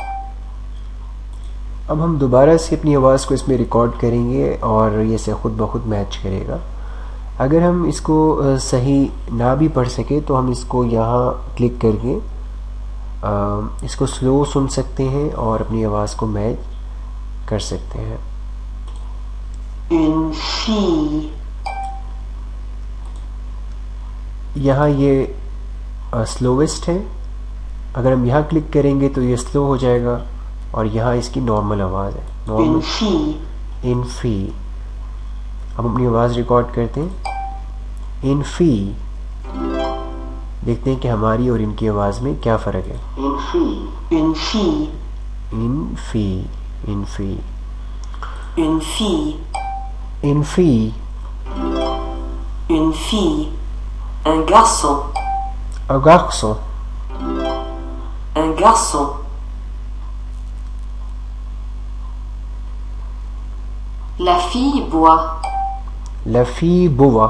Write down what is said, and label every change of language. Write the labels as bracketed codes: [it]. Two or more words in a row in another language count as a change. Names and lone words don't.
[ur] اب ہم دوبارہ سے اپنی آواز کو اس میں ریکارڈ کریں گے اور یہ سے خود بخود میچ کرے گا. اگر ہم اس کو صحیح نہ بھی پڑھ سکے تو ہم اس کو یہاں کلک کر کے اس کو سلو سن سکتے ہیں اور اپنی آواز کو میچ کر سکتے ہیں. [fr] Une fille. [ur] یہاں یہ سلوویسٹ ہے. اگر ہم یہاں کلک کریں گے تو یہ سلو ہو جائے گا اور یہاں اس کی نارمل آواز ہے. [fr] Une [ur] نارمل [fr] fille. Une fille. [ur] ہم اپنی آواز ریکارڈ کرتے ہیں. [fr] Une fille. [ur] دیکھتے ہیں کہ ہماری اور ان کی آواز میں کیا فرق ہے. [fr] Une fille. Une fille. Une fille. Une fille. Une fille. Une fille. Une fille. Un garçon. Un garçon. Un garçon. La fille boit. La fille boit.